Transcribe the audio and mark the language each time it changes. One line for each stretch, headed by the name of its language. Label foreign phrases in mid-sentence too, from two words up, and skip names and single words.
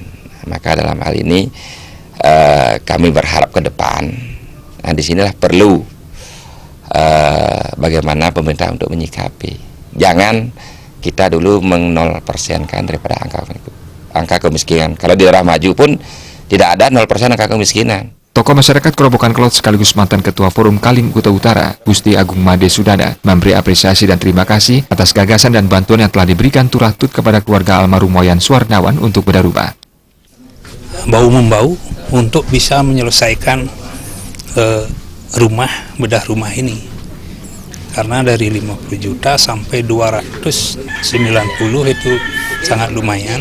Indonesian: Maka dalam hal ini kami berharap ke depan, nah disinilah perlu bagaimana pemerintah untuk menyikapi. Jangan kita dulu meng0%kan daripada angka kemiskinan. Kalau di daerah maju pun tidak ada 0% angka kemiskinan. Tokoh masyarakat Kerobokan Kelot sekaligus mantan Ketua Forum Kaling Kuta Utara, Gusti Agung Made Sudana, memberi apresiasi dan terima kasih atas gagasan dan bantuan yang telah diberikan Turatut kepada keluarga almarhum Wayan Suwarnawan untuk bedah rumah. Bau-membau untuk bisa menyelesaikan bedah rumah ini, karena dari 50 juta sampai 290 itu sangat lumayan.